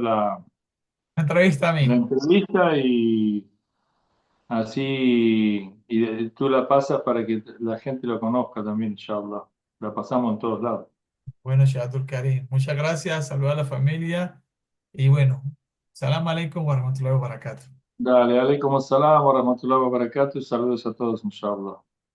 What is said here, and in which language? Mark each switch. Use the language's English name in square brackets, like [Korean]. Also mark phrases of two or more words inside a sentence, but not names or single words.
[Spanish] Entrevista a la mí. entrevista y así tú la pasas para que la gente lo conozca también, inshallah. La pasamos en todos lados. Bueno, Sheikh Abdul Karim, muchas gracias. Saludos a la familia. Y bueno, [Arabic] السلام عليكم ورحمة الله وبركاته. Dale, عليكم السلام ورحمة الله وبركاته. [Spanish] Saludos a todos, inshallah.